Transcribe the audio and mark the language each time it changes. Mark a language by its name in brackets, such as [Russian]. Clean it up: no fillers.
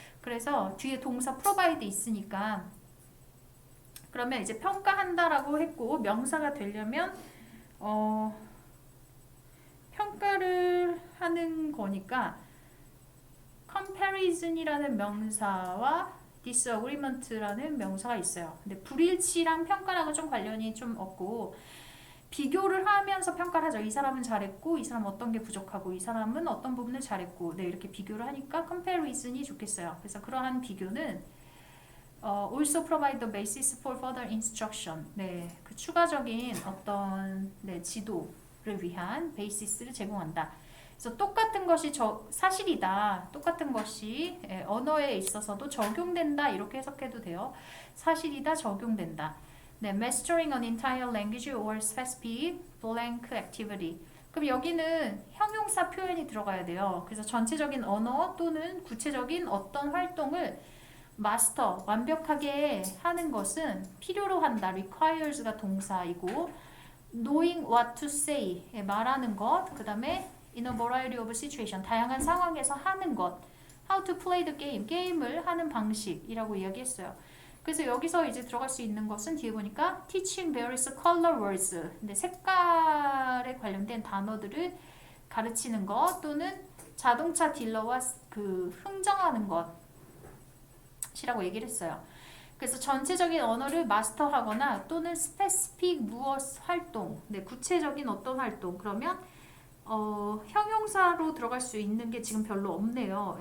[Korean] 그래서 뒤에 동사 provide 있으니까 그러면 이제 평가한다라고 했고 명사가 되려면 평가를 하는 거니까 comparison이라는 명사와 disagreement라는 명사가 있어요. 근데 불일치랑 평가랑은 좀 관련이 좀 없고 비교를 하면서 평가를 하죠. 이 사람은 잘했고 이 사람은 어떤 게 부족하고 이 사람은 어떤 부분을 잘했고 네 이렇게 비교를 하니까 comparison이 좋겠어요. 그래서 그러한 비교는 [English] also provide the basis for further instruction. [Korean] 네, 그 추가적인 어떤 네, 지도를 위한 베이시스를 제공한다. 그래서 똑같은 것이 사실이다. 똑같은 것이 언어에 있어서도 적용된다. 이렇게 해석해도 돼요. 사실이다, 적용된다. [English] 네, mastering an entire language or specific blank activity. [Korean] 그럼 여기는 형용사 표현이 들어가야 돼요. 그래서 전체적인 언어 또는 구체적인 어떤 활동을 마스터, 완벽하게 하는 것은 필요로 한다. [English] requires가 동사이고 knowing what to say, [Korean] 말하는 것, 그 다음에 [English] in a variety of situation, [Korean] 다양한 상황에서 하는 것, [English] how to play the game, [Korean] 게임을 하는 방식이라고 이야기했어요. 그래서 여기서 이제 들어갈 수 있는 것은 뒤에 보니까 [English] teaching various color words, [Korean] 근데 색깔에 관련된 단어들을 가르치는 것 또는 자동차 딜러와 그 흥정하는 것이라고 얘기를 했어요. 그래서 전체적인 언어를 마스터하거나 또는 스페시픽 무엇 활동, 네, 구체적인 어떤 활동 그러면 형용사로 들어갈 수 있는 게 지금 별로 없네요.